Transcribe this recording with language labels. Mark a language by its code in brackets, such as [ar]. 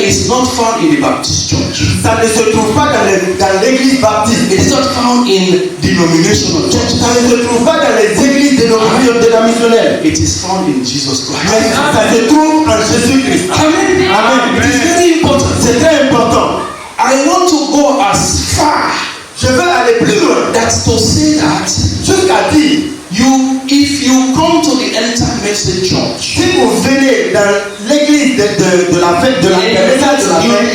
[en] is not found in the Baptist church. [fr] ça ne se trouve pas dans l'église baptiste. [en] It is not found in denominational churches. [fr] Ça ne se trouve pas dans les églises dénominationnelles. [en] It is found in Jesus [fr] Mais [en] Christ. [fr] ça se trouve en Jésus-Christ. Amen. Amen. [en] It is very important. [fr] C'est très important. [en] I want to go as far [fr] Je veux aller plus loin. [en] that to say that [fr] Jusqu'à dire, [en] if you come to the Enter Message Church, [fr] si vous venez dans l'église de la fête de la message de la fête,